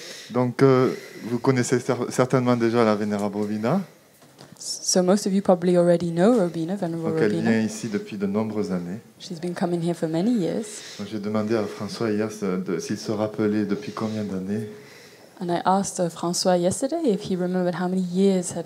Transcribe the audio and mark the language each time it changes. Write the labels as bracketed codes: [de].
[fr] Donc, vous connaissez certainement déjà la Vénérable Robina. [en] So most of you probably already know Robina, Venerable [fr] Donc, elle vient [en] Robina. [fr] ici depuis de nombreuses années. [en] She's been coming here for many years. [fr] Donc, j'ai demandé à François hier s'il se rappelait depuis combien d'années. [en] And I asked François yesterday if he remembered how many years had